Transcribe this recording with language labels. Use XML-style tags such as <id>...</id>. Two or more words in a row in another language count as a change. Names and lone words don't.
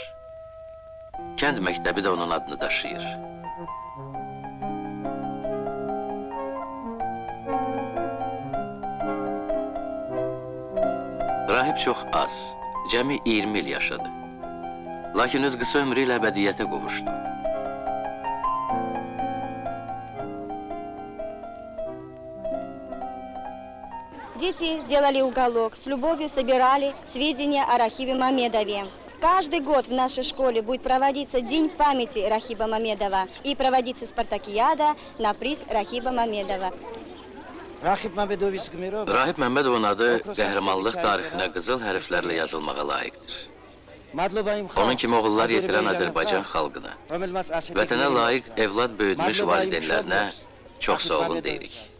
<az>Kənd məktəbi də onun adını daşıyır. Rahib çox az, cəmi 20 il yaşadı. Lakin öz qısa ömrü ilə əbədiyyətə qovuşdu.</az> <ru>Дети сделали уголок, с любовью собирали сведения о Рахибе Мамедове. Каждый год в нашей школе будет проводиться День памяти Рахиба Мамедова и проводиться спартакиада на приз Рахиба Мамедова.</ru> <az>Rahib Məmmədovun adı qəhrəmanlıq tarixinə qızıl hərflərlə yazılmağa layiqdir. Onun kimi oğullar yetirən Azərbaycan xalqına, vətənə layiq evlad böyütmüş valideynlərinə çox sağ olun deyirik.</az>